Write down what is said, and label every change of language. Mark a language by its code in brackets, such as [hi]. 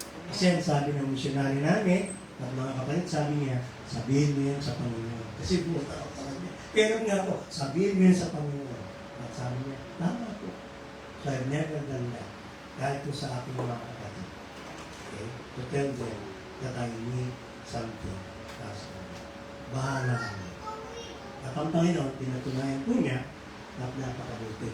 [tl] Kasi ang sabi ng missionary namin, at mga kapatid, sabi niya, sabihin mo yan sa Panginoon. Kasi buta ako sa kanya. Pero nga po, sabihin mo yan sa Panginoon. At sabi niya, tama po. [en] So I've never done that. [tl] Kahit po sa aking mga kapatid. [en] Okay? To tell them that I need something. [tl] Bahala kami. At ang Panginoon, pinatunayan po niya at napakabuti.